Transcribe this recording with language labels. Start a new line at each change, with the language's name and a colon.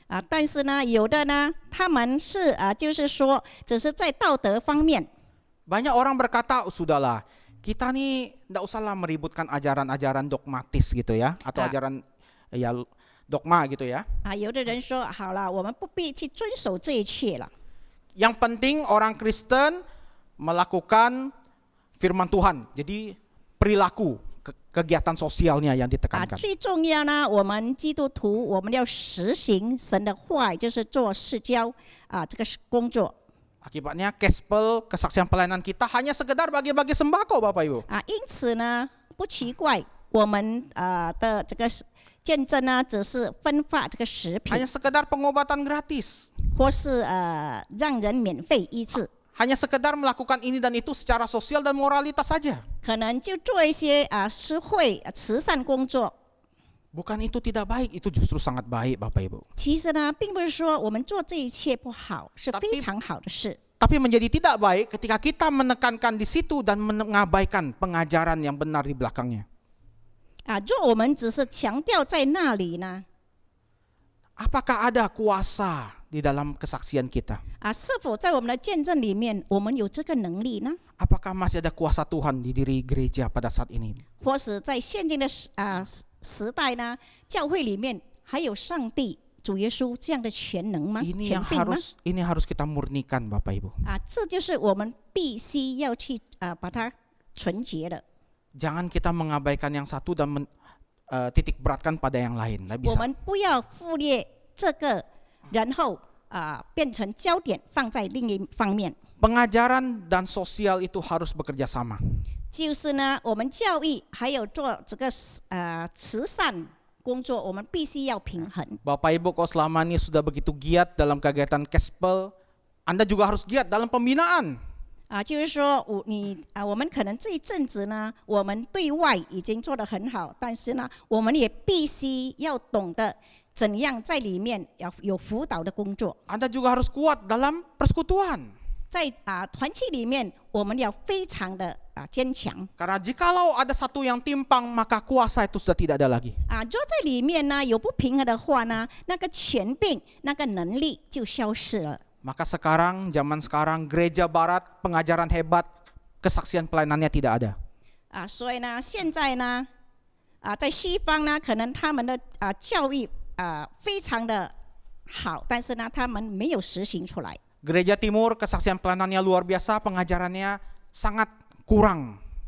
Chinese: 但是呢，有的呢，他们是就是说，只是在道德方面。
Indonesian: Banyak orang berkata, sudahlah, kita nih tidak usahlah meributkan ajaran-ajaran dogmatis gitu ya, atau ajaran ya dogma gitu ya.
Chinese: 有的人说，好了，我们不必去遵守这一切了。
Indonesian: Yang penting orang Kristen melakukan firman Tuhan. Jadi perilaku kegiatan sosialnya yang ditekankan.
Chinese: 最重要呢，我们基督徒我们要实行神的话，就是做世交这个工作。
Indonesian: Akibatnya gospel, kesaksian pelayanan kita hanya sekedar bagi-bagi sembako, Bapak Ibu.
Chinese: 因此呢，不奇怪我们的这个见证呢，只是分发这个食品，
Indonesian: Hanya sekedar pengobatan gratis.
Chinese: 或是让人免费医治。
Indonesian: Hanya sekedar melakukan ini dan itu secara sosial dan moralitas saja.
Chinese: 可能就做一些施惠慈善工作。
Indonesian: Bukan itu tidak baik, itu justru sangat baik, Bapak Ibu.
Chinese: 其实呢，并不是说我们做这一切不好，是非常好的事。
Indonesian: Tapi menjadi tidak baik ketika kita menekankan di situ dan mengabaikan pengajaran yang benar di belakangnya.
Chinese: 若我们只是强调在那里呢，
Indonesian: Apakah ada kuasa di dalam kesaksian kita?
Chinese: 是否在我们的见证里面，我们有这个能力呢？
Indonesian: Apakah masih ada kuasa Tuhan di diri gereja pada saat ini?
Chinese: 或是在现今的时代呢，教会里面还有上帝主耶稣这样的全能吗？
Indonesian: Ini
Chinese: 权
Indonesian: yang
Chinese: 柄吗？
Indonesian: harus kita murnikan Bapak Ibu.
Chinese: 这就是我们必须要去把它纯洁的。
Indonesian: Jangan kita mengabaikan yang satu dan titik beratkan pada yang lain. Lah
Chinese: 我
Indonesian: bisa.
Chinese: 们不要忽略这个，然后变成焦点放在另一方面。
Indonesian: Pengajaran dan sosial itu harus bekerja sama.
Chinese: 就是呢，我们教育还有做这个慈善工作，我们必须要平衡。
Indonesian: Bapak Ibu kalau selama ini sudah begitu giat dalam kegiatan Kespel, Anda juga harus giat dalam pembinaan.
Chinese: 就是说我们可能这一阵子呢，我们对外已经做得很好，但是呢，我们也必须要懂得怎样在里面要有辅导的工作。
Indonesian: Anda juga harus kuat dalam persekutuan.
Chinese: 在团契里面，我们要非常的坚强。
Indonesian: Karena jikalau ada satu yang timpang, maka kuasa itu sudah tidak ada lagi.
Chinese: 如果在里面呢有不平衡的话呢，那个权柄、那个能力就消失了。
Indonesian: Maka sekarang, zaman sekarang, gereja barat, pengajaran hebat, kesaksian pelayanannya tidak ada.
Chinese: 所以呢，现在呢，在西方呢，可能他们的教育非常的好，但是呢，他们没有实行出来。
Indonesian: Gereja Timur, kesaksian pelayanannya luar biasa, pengajarannya sangat kurang.